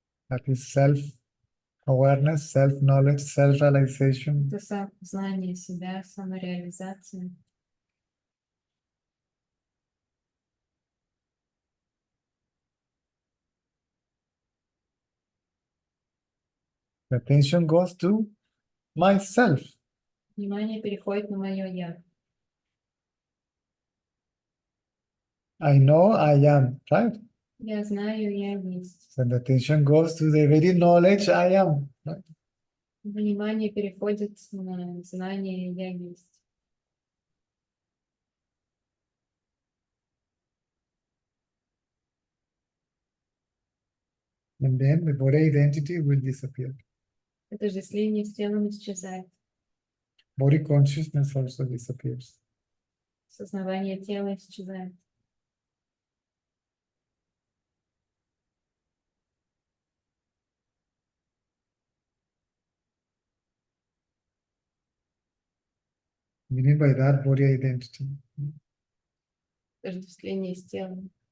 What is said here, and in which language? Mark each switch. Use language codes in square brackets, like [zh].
[en] That is self-awareness, self-knowledge, self-realization. [ru] Это знание себя, самореализация. [en] The attention goes to myself. [ru] Внимание переходит на мое я. [en] I know I am, right? [ru] Я знаю, я есть. [en] So the attention goes to the very knowledge I am. Right? [ru] Внимание переходит на знание я есть. [en] And then the body identity will disappear. [ru] Отождествление с телом исчезает. [en] Body consciousness also disappears. [ru] Сознавание тела исчезает. [en] Meaning by that body identity. [ru] Отождествление с телом.